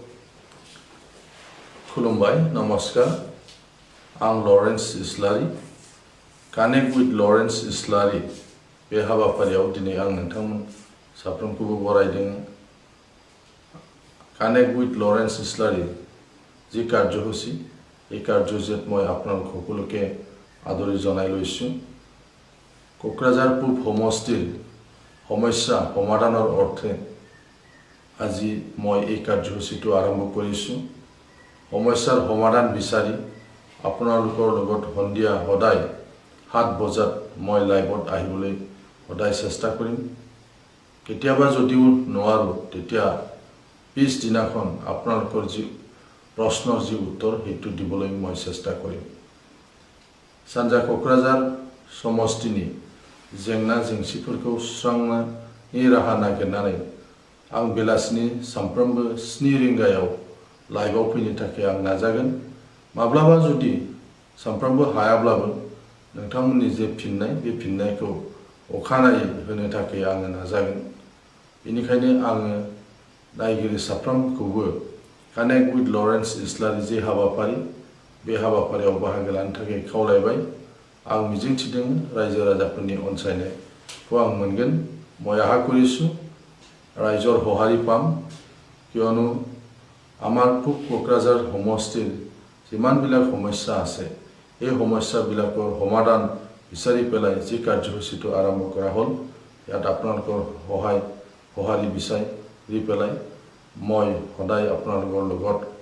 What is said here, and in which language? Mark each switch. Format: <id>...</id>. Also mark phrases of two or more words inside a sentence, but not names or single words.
<brx>खुलुमबाय नमस्कार आं लरेन्स इस्लारि कानेक्ट विथ लरेन्स इस्लारि बे हाबाफारियाव दिनै आं नोंथांमोन साफ्रोमखौबो बरायदों</brx> <as>कानेक्ट विथ लरेन्स इस्लारि যি কাৰ্যসূচী এই কাৰ্যসূচীত মই আপোনালোক সকলোকে আদৰি জনাই লৈছোঁ কোকৰাঝাৰ পূব সমষ্টিৰ সমস্যা সমাধানৰ অৰ্থে আজি মই এই কাৰ্যসূচীটো আৰম্ভ কৰিছোঁ সমস্যাৰ সমাধান বিচাৰি আপোনালোকৰ লগত সন্ধিয়া সদায় 7 বজাত মই লাইভত আহিবলৈ সদায় চেষ্টা কৰিম কেতিয়াবা যদিও নোৱাৰো তেতিয়া পিছ দিনাখন আপোনালোকৰ যি প্ৰশ্নৰ যি উত্তৰ হেতু দিবলৈ মই চেষ্টা কৰিম</as> <brx>সানজা কোকৰাঝাৰ সমষ্টিनि जेंना जेंसिफोरखौ सुस्रांनायनि राहा नागिरनानै आं बेलासिनि सानफ्रोमबो 7 रिंगायाव लाइभआव फैनो थाखाय आं नाजागोन माब्लाबा जुदि सानफ्रोमबो हायाब्लाबो नोंथांमोननि जे फिननाय बे फिननायखौ अखानायै होनो थाखाय आं नाजागोन बेनिखायनो आं नायगिरि साफ्रोमखौबो कानेक्ट विथ लरेन्स इस्लारि जे हाबाफारि बे हाबाफारियाव बाहागो लानो थाखाय खावलायबाय आं मिजिंथिदों रायजो राजाफोरनि अनसायनायखौ आं मोनगोन</brx> <as>মই আশা কৰিছোঁ ৰাইজৰ সহাৰি পাম কিয়নো আমাৰ পূব কোকৰাঝাৰ সমষ্টিৰ যিমানবিলাক সমস্যা আছে এই সমস্যাবিলাকৰ সমাধান বিচাৰি পেলাই যি কাৰ্যসূচীটো আৰম্ভ কৰা হ'ল ইয়াত আপোনালোকৰ সহাৰি বিচাৰি পেলাই মই সদায় আপোনালোকৰ লগত</as>